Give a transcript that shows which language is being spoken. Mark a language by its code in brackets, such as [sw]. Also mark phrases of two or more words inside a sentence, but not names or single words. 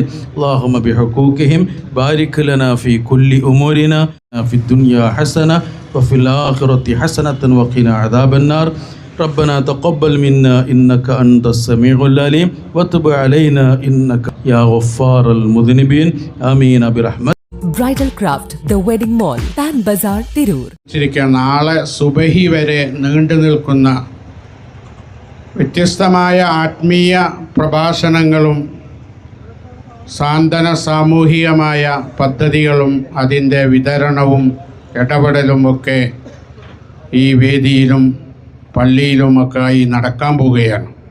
[ar] اللهم بحقوقهم بارك لنا في كل أمورنا في الدنيا حسنة وفي الآخرة حسنة وقنا عذاب النار. ربنا تقبل منا إنك أنت السميع العليم وتب علينا إنك يا غفار المذنبين آمين برحمتك. [ml] ബ്രൈഡൽ ക്രാഫ്റ്റ് ദ വെഡിംഗ് മോൾ പാൻ ബസാർ തിരൂർ. നാളെ സുബഹി വരെ നീണ്ടു നിൽക്കുന്ന വ്യത്യസ്തമായ ആത്മീയ പ്രഭാഷണങ്ങളും സാന്ത്വന സാമൂഹികമായ പദ്ധതികളും അതിൻ്റെ വിതരണവും ഇടപെടലുമൊക്കെ ഈ വേദിയിലും പള്ളിയിലുമൊക്കെയായി നടക്കാൻ പോവുകയാണ്.